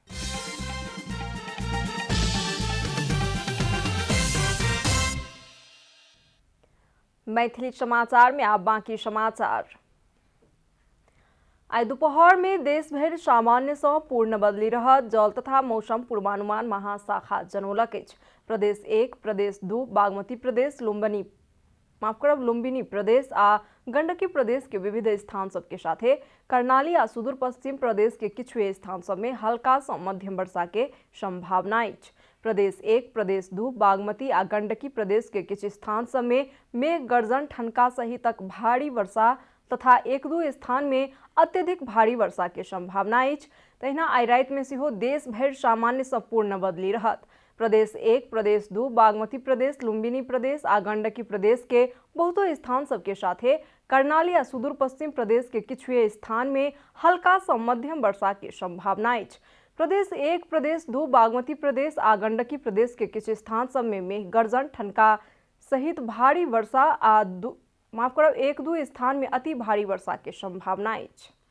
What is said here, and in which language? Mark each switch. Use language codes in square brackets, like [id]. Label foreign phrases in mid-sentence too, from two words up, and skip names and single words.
[mai] मैथिली समाचार में आप बाकी समाचार। आई दोपहर में देश भर सामान्य से पूर्ण बदली रह जल तथा मौसम पूर्वानुमान महाशाखा जनौलक अछि। प्रदेश 1, प्रदेश 2, बागमती प्रदेश, लुम्बिनी प्रदेश आ गंडकी प्रदेश के विविध स्थान सब के साथे कर्णाली आ सुदूर पश्चिम प्रदेश के किछुए स्थान सब में हल्का से मध्यम वर्षा के संभावना अछि। प्रदेश 1, प्रदेश 2, बागमती आ गंडकी प्रदेश के किछु स्थान सब में मेघ गर्जन, ठनका सहित भारी वर्षा तथा 1-2 स्थान में अत्यधिक भारी वर्षा के संभावना अछि। तहिना आई राति में सेहो देश भर सामान्य से पूर्ण बदली रहत। प्रदेश 1, प्रदेश 2, बागमती प्रदेश, लुम्बिनी प्रदेश आ गंडकी प्रदेश के बहुतो स्थान सब के साथे कर्णाली आ सुदूर पश्चिम प्रदेश के किछुए स्थान में हल्का से मध्यम वर्षा के संभावना अछि। प्रदेश 1, प्रदेश 2, बागमती प्रदेश आ गंडकी प्रदेश के किछु स्थान सब में मेघ गर्जन, ठनका सहित भारी वर्षा आ 1-2 स्थान में अति भारी वर्षा के संभावना अछि।